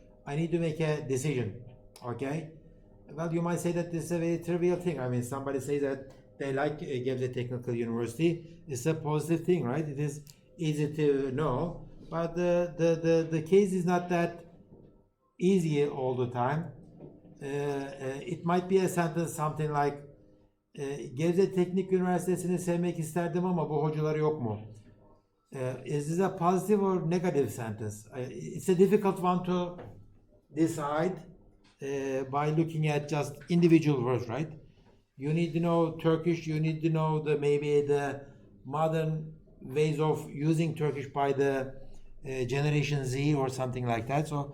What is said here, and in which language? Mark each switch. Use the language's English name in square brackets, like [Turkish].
[English] I need to make a decision. Okay. Well, you might say that this is a very trivial thing. I mean, somebody says that they like Gebze Technical University. It's a positive thing, right? It is easy to know. But the case is not that easy all the time. It might be a sentence something like [Turkish] Gebze Teknik Üniversitesi'ni sevmek isterdim ama bu hocaları yok mu? [English] Is this a positive or negative sentence? It's a difficult one to decide. by looking at just individual words, right? You need to know Turkish, you need to know maybe the modern ways of using Turkish by the Generation Z or something like that.